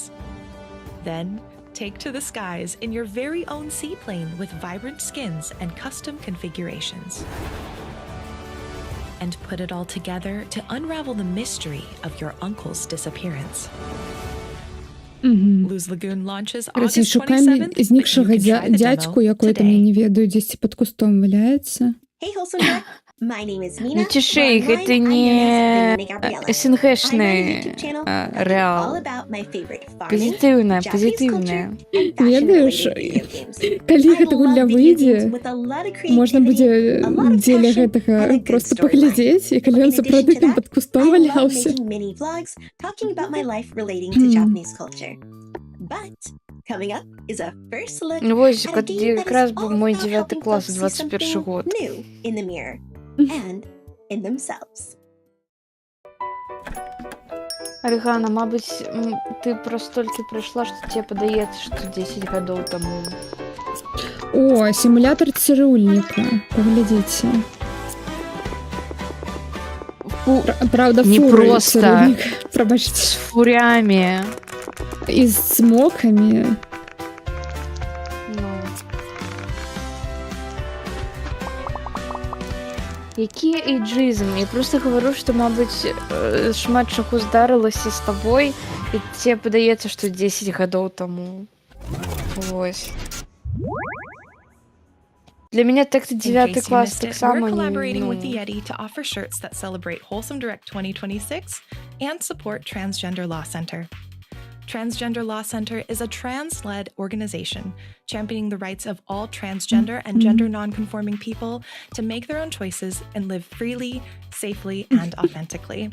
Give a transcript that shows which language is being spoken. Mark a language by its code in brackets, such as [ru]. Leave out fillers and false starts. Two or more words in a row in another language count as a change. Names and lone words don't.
[en] Then, take to the skies in your very own seaplane with vibrant skins and custom configurations. And put it all together to unravel the mystery of your uncle's disappearance. Luz Lagoon launches [ru] Короче, [en] August [be] шукаем [en] 27th, but [be] знікшого [en] you can try the [uk] дядьку, [en] demo [uk] який там, [be] я не ведаю, [uk] десь під кустом валяється. [en] Hey, Wholesome Direct. My name is Nina. [ru] Не тиши их, [en] Online, [ru] это [en] I'm known [ru] не [en] as Gabriella. I run a [ru] СНГшный [en] YouTube channel that is all [ru] реал. [en] about my favorite farming, [ru] Позитивное, [en] Japanese [ru] позитивное. [en] culture, and [be] Ведаеш, [en] fashion-related video games. [be] калі [en] I [be] гэта [en] love [be] гульня [en] video [be] выйдзе, [en] games with a lot of [be] можна будзе [en] creativity, a lot of [be] дзеля [en] passion, [be] гэтага [en] and a good [be] проста [en] storyline. [be] паглядзець, і калі ён [en] In addition [be] сапраўды [en] to [be] там [en] that, [be] пад кустом [en] I love [be] валялся. [en] making mini vlogs talking about my life relating to Japanese culture. But coming up is a first look [uk] Ну, ось, [en] at a game that [be] якраз [en] is [uk] був [en] all [be] мой [en] about 9 helping [be] клас, [en] folks see 21 something [be] год. [en] new in the mirror and in themselves. [be] Рыгана, мабуть, ты просто толькі прыйшла, што тебе падаецца, што 10 гадоў таму. [ru] О, симулятор цирюльника. Поглядите. Правда, Не фуры просто. цирюльник. Пробачьте. С фурями. И с моками. [be] Які эйджизм? [ru] Я просто говорю, [be] што, мабыць, шмат чаго здарылася з табой, і тебе падаецца, што 10 гадоў таму. Вось. [ru] Для меня так-то [en] In 9 case you [ru] класс [en] missed [ru] так [en] it, we're [ru] само [en] collaborating [ru] не... [en] with the Yeti to offer shirts that celebrate Wholesome Direct 2026 and support Transgender Law Center. Transgender Law Center is a trans-led organization championing the rights of all transgender and gender non-conforming people to make their own choices and live freely, safely, and authentically.